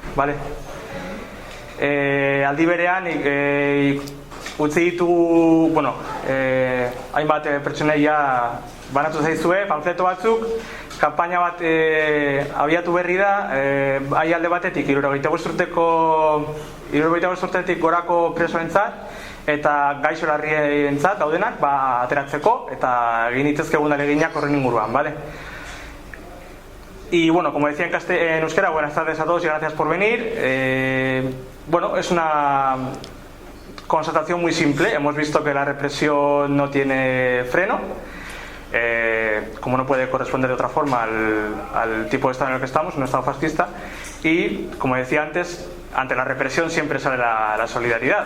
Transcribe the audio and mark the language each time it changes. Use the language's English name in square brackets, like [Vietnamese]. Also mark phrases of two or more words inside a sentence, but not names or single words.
[Basque] Aldi berean, utzi ditugu, hainbat pertsoneia banatu zaizue, panfleto batzuk, kanpaina bat abiatu berri da, alde batetik, 75 urtetik gorako presoentzat, eta gaixo larrientzat daudenak, ateratzeko, eta egin ditzezkegun aleginak horren inguruan, [Spanish] Y como decía en euskera, buenas tardes a todos y gracias por venir. Es una constatación muy simple. Hemos visto que la represión no tiene freno, como no puede corresponder de otra forma al tipo de estado en el que estamos, un estado fascista, y como decía antes, ante la represión siempre sale la solidaridad.